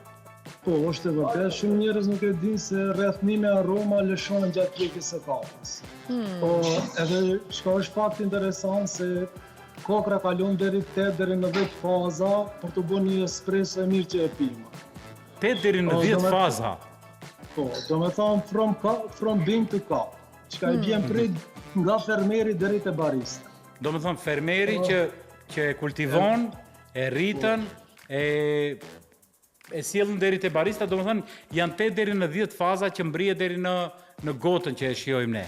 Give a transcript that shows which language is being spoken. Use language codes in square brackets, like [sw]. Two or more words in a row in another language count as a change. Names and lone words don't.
[sq] Po, është e vërtet, shumë njerëz nuk e dinë se rreth 1000 aroma lëshohen gjatë pjekjes së kafes. Po, edhe çka është fakt interesant se kokra kalon deri 8 deri në 10 faza për të bërë një espresso e mirë që e pima. 8 deri në 10 faza. Po, do me thonë [en] from bean to cup, [sq] çka i bjen prej nga fermeri deri te barista. Do më thonë fermeri që e kultivon, e rritën, e sjellën deri te barista, do më thonë janë 8 deri në 10 faza që mbrihet deri në gotën që e shijojmë ne.